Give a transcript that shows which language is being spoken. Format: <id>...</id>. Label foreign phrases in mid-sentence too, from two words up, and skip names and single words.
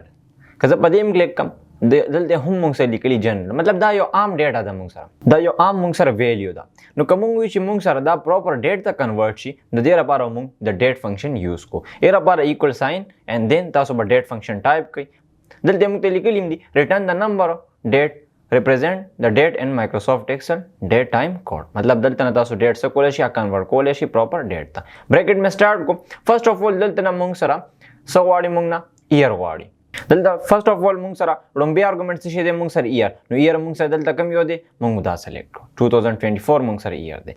<ps>که زه په دې کلیک کوم دلته هم مونږ سره لیکلی جنرال مطلب دا یو عام ډیټا ده مونږ سره دا یو عام مونږ سره ویلیو ده. نو که مونږ وایو چې مونږ سره دا</ps> <en>proper date</en> <ps>ته کنورټ شي نو دې لپاره مونږ د</ps> <en>date function use</en> <ps>کو. یې لپاره</ps> <en>equal sign and then</en> <ps>تاسو به</ps> <en>date function type</en> <ps>کړئ. دلته مونږ ته لیکلی دي</ps> <en>return the number date represent the date in Microsoft Excel date time code</en> <ps>مطلب دلته نه تاسو ډیټ څه کولای شي کنورټ کولای شي</ps> <en>proper date</en> <ps>ته. بریکټ می سٹارټ کو.</ps> <en>first of all</en> <ps>دلته نه مونږ سره څه غواړي مونږ نه ایئر غواړي. دلته</ps> <en>first of all</en> <ps>مونږ سره لومبي ارګومنټ څه شي دی مونږ سره ایئر. نو ایئر مونږ سره دلته کم یو دی مونږ دا سلیکټ کړو 2024 مونږ سره ایئر دی.</ps>